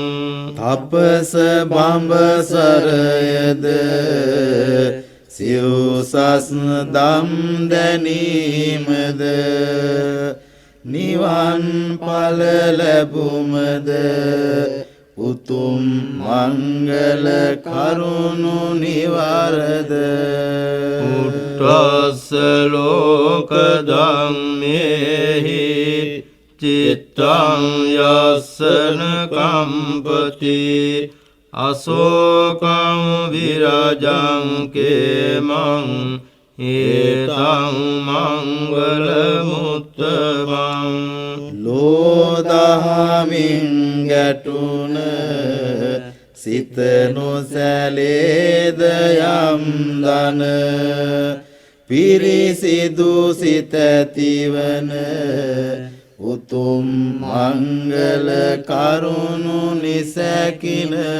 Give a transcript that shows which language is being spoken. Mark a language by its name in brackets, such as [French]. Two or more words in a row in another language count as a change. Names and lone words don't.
[Sinhala] තපස බඹසරයද සිව්සස් දම් දැනීමද නිවන් ඵල ලැබුමද උතුම් මංගල කරුණු නිවරද [Pali] උට්ටස්ස ලෝක ධම්මේහි චිත්තං යස්සන කම්පති අසෝකං විරජං කේමං ඒතං මංගල මුත්තමං [Sinhala] ලෝදහමින් ගැටුන සිත නොසැලේද යම් දන පිරිසිදු සිත ඇතිවන උතුම් මංගල කරුණු නිසැකින